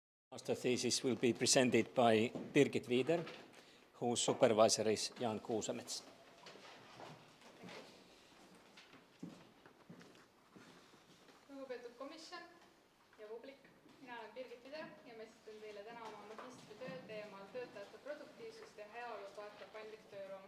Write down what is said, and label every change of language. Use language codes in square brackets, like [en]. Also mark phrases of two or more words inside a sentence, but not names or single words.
[en] Master thesis will be presented by Birgit Viider, whose supervisor is Jaan Kuusemets. [et] Lugupeetud komisjon ja publik, mina olen Birgit Viider ja ma esitan teile täna oma magistritöö teemal töötajate produktiivsust ja heaolu toetav paindlik tööruum.